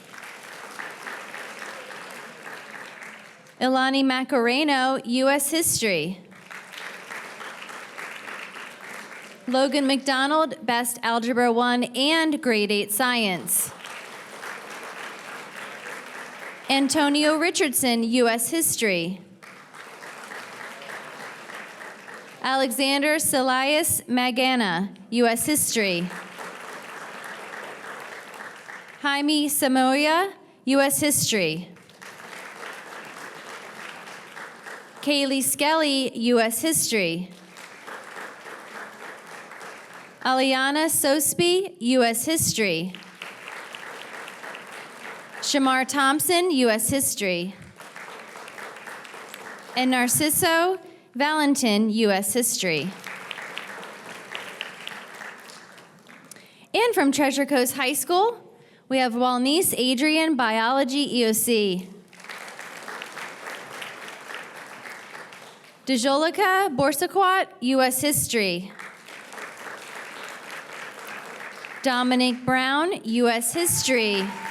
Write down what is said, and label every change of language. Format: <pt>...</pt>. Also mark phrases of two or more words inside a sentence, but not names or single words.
<en>Ilani Macareno, U.S. History. Logan McDonald, Best Algebra 1 and Grade 8 Science. Antonio Richardson, U.S. History. Alexander Silias Magana, U.S. History. Jaime Samoya, U.S. History. Kaylee Skelly, U.S. History. Aliana Sosby, U.S. History. Shamar Thompson, U.S. History. And Narciso Valentin, U.S. History. And from Treasure Coast High School, we have Walnice Adrian, Biology, EOC. Dejolica Borsaquat, U.S. History. Dominic Brown, U.S. History.</en>